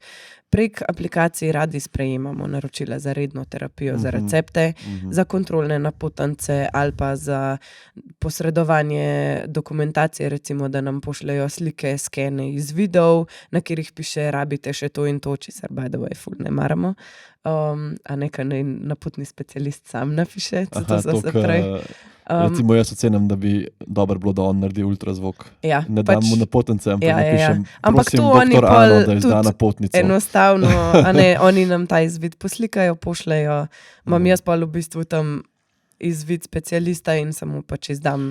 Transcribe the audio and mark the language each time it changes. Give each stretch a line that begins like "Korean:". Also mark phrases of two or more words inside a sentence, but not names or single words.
Slovenian: Prek aplikacij radi sprejemamo naročila za redno terapijo, za recepte, za kontrolne napotence ali pa za posredovanje dokumentacije, recimo, da nam pošljajo slike, skene iz videov, na katerih piše, rabite še to in to, česar
English: by the way
Slovenian: ful ne maramo. A nekaj napotni specialist sam napiše, to so se prej. Recimo jaz ocenim, da bi dobro bilo, da on naredi ultrazvok. Ja, Ne dam mu napotence, ampak ja. napišem, Ampak prosim, to oni doktor pol Ano, da izda tudi napotnico. enostavno, a ne, oni nam ta izvid poslikajo, pošljejo, imam jaz pa v bistvu tam izvid specialista in samo pač izdam.